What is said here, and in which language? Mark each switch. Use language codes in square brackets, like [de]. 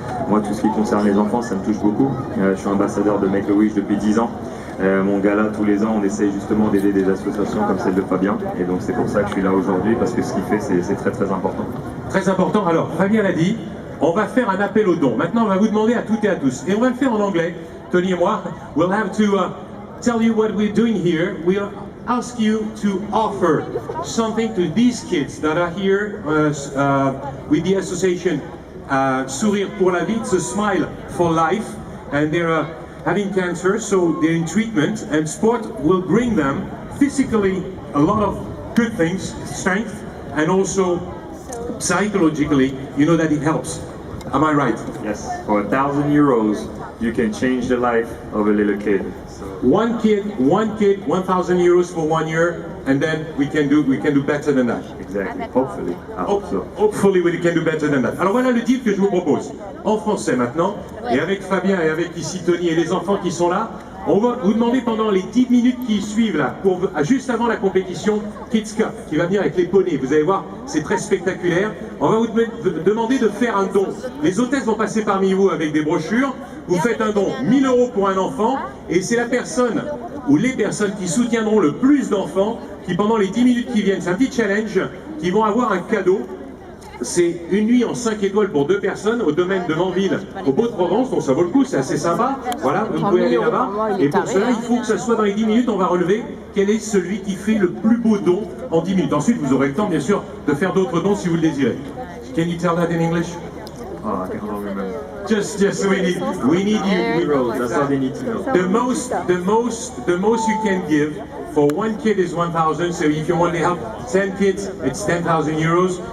[fr] Moi, tout ce qui concerne les enfants, ça me touche beaucoup. Je suis ambassadeur de Make-A-Wish depuis 10 ans. Mon gala, tous les ans, on essaye justement d'aider des associations comme celle de Fabien. Et donc c'est pour ça que je suis là aujourd'hui, parce que ce qu'il fait, c'est très très important. Très important. Alors, Fabien l'a dit, on va faire un appel aux dons. Maintenant, on va vous demander à toutes et à tous. Et on va le faire en anglais. [en] Tony [fr] et moi, [en] we'll have to tell you what we're doing here. We'll ask you to offer something to these kids that are here with the association Sourire pour la vie, it's a smile for life, and they're having cancer, so they're in treatment, and sport will bring them physically a lot of good things, strength, and also psychologically, you know that it helps. Am I right? Yes, for 1,000 euros, you can change the life of a little kid. So. One kid, 1,000 euros for 1 year, and then we can do better than that. Exactly, hopefully. Hopefully we can do better than that. [fr] Alors voilà le deal que je vous propose, en français maintenant, et avec Fabien et avec ici Tony et les enfants qui sont là. On va vous demander pendant les 10 minutes qui suivent là, juste avant la compétition Kids Cup, qui va venir avec les poneys. Vous allez voir, c'est très spectaculaire. On va vous demander de faire un don. Les hôtesses vont passer parmi vous avec des brochures. Vous faites un don, 1 000 € pour un enfant, et c'est la personne ou les personnes qui soutiendront le plus d'enfants qui pendant les 10 minutes qui viennent, c'est un petit challenge, qui vont avoir un cadeau. C'est une nuit en 5 étoiles pour 2 personnes au domaine de Manville, au Beau-de-Provence, donc ça vaut le coup, c'est assez sympa. Voilà, vous pouvez aller là-bas. Et pour cela, il faut que ça soit dans les 10 minutes, on va relever quel est celui qui fait le plus beau don en 10 minutes. Ensuite, vous aurez le temps, bien sûr, de faire d'autres dons si vous le désirez. [en] Can you tell that in English? Oh, I can't remember. Just we need you. That's all they need to know. The most you can give for 1 kid is 1,000. So if you want to help 10 kids, it's 10,000 euros.